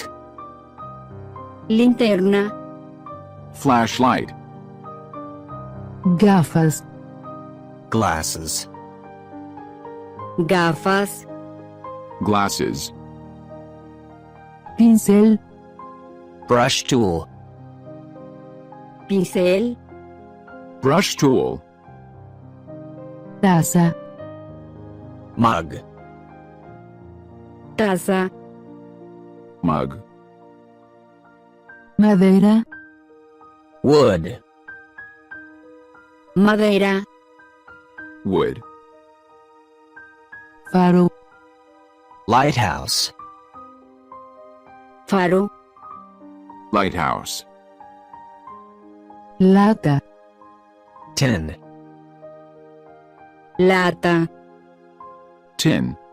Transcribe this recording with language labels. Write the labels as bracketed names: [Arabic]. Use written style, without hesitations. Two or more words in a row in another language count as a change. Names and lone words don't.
[Spanish] Linterna. [English] Flashlight. [Spanish] Gafas. [English] Glasses. [Spanish] Gafas. [English] Glasses. [Spanish] Pincel. [English] Brush tool. [Spanish] Pincel. [English] Brush tool. [Spanish] Taza. [English] Mug. [Spanish] Taza. [English] Mug. [Spanish] madera, [English] Wood. [Spanish] madera, [English] Wood. [Spanish] faro, [English] Lighthouse. [Spanish] faro, [English] Lighthouse. [Spanish] lata, [English] Tin. [Spanish] lata, [English] Tin.